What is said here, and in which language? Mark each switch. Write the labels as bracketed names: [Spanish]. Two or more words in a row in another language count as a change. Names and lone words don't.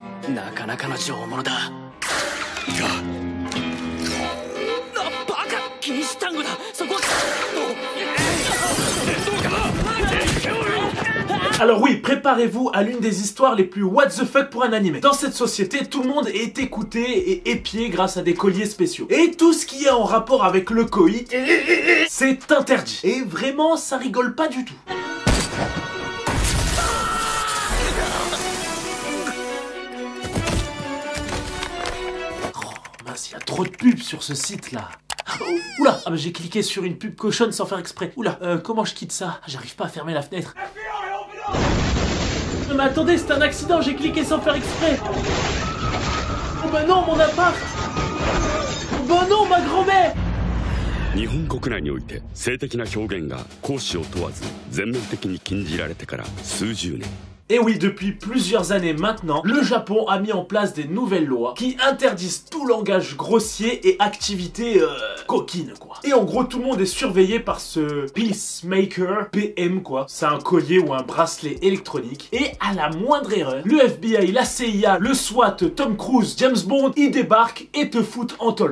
[Japanese] なかなかの上物だ。バカ、禁止単語だ。そこ。 [French] Alors oui, préparez-vous à l'une des histoires les plus [English] what the fuck [French] pour un animé. Dans cette société, tout le monde est écouté et épié grâce à des colliers spéciaux. Et tout ce qui est en rapport avec le coït, c'est interdit. Et vraiment, ça rigole pas du tout. Oh mince, il y a trop de pubs sur ce site-là. Oh, oula, ah bah j'ai cliqué sur une pub cochonne sans faire exprès. Oula, comment je quitte ça? J'arrive pas à fermer la fenêtre. Non mais attendez, c'est un accident, j'ai cliqué sans faire exprès. Oh bah non, mon appart. Oh bah non, ma grand-mère. [Japanese] 日本国内において性的な表現が公私を問わず全面的に禁じられてから数十年。 [French] Et oui, depuis plusieurs années maintenant, le Japon a mis en place des nouvelles lois qui interdisent tout langage grossier et activité coquine quoi. Et en gros, tout le monde est surveillé par ce Peacemaker PM quoi. C'est un collier ou un bracelet électronique. Et à la moindre erreur, le FBI, la CIA, le SWAT, Tom Cruise, James Bond, ils débarquent et te foutent en tôle.